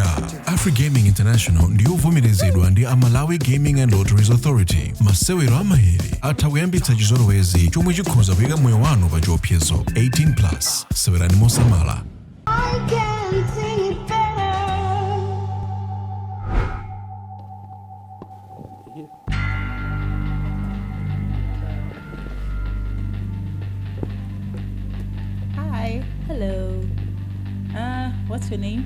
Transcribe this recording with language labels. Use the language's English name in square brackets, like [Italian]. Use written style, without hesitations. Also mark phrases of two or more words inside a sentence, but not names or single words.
[Nyanja] Afrigaming International ndiyo vomerezedwa ndi Malawi Gaming and Lotteries Authority. Masewero amahiri atha kuyambitsa chizolowezi chomwe chikhoza kuyika moyo wanu pa chiopsezo. 18+. Sewerani mosamala. [English] I can sing it better. Hi. Hello. What's your name?